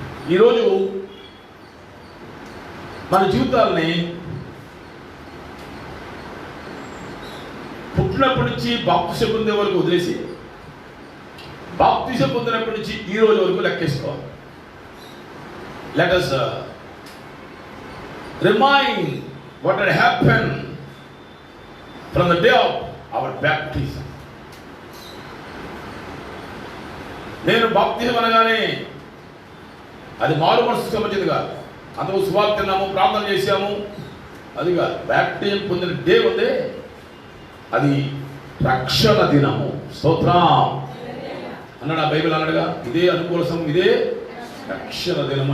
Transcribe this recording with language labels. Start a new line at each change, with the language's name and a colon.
Telugu: ఈరోజు మన జీవితాలని పుట్టినప్పటి నుంచి బాప్తిసం పొందే వరకు వదిలేసి బాప్తిసం పొందినప్పటి నుంచి ఈ రోజు వరకు లెక్కేసుకోవాలి.
English: Let us remind what had happened from the day of our baptism.
Telugu: నేను బాప్తిసం అనగానే అది మారు మనసుకు సంబంధించింది కాదు. అందుకు సువార్త తిన్నాము, ప్రార్థన చేశాము, అది కాదు. బాప్టిజం పొందిన డే ఉందే అది రక్షణ దినము. స్తోత్రం అన్నాడు ఆ బైబిల్ అన్నాడుగా. ఇదే అనుకూల సమయం, ఇదే రక్షణ దినం.